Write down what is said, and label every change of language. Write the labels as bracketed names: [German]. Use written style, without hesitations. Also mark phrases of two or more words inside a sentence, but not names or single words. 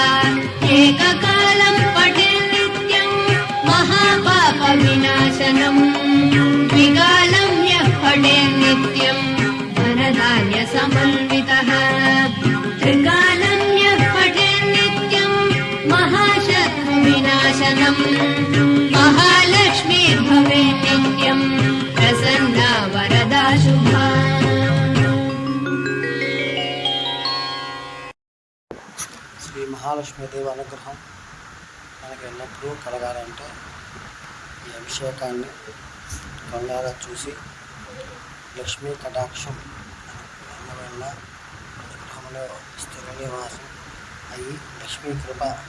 [Sanskrit] एककालं पठेत् नित्यं महापापविनाशनम् द्विकालं यः पठेत् नित्यं धनधान्यसमन्वितः त्रिकालं यः पठेत् नित्यं महाशत्रुविनाशनम् महालक्ष्मी भवेत् नित्यं प्रसन्ना वरदा शुभा। [Telugu] శ్రీ మహాలక్ష్మీదేవి అనుగ్రహం మనకి ఎల్లప్పుడూ కలగాలంటే ఈ అభిషేకాన్ని కళ్ళారా చూసి లక్ష్మీ కటాక్షం వల్ల అనుగ్రహంలో స్థిర నివాసం అయ్యి లక్ష్మీ కృప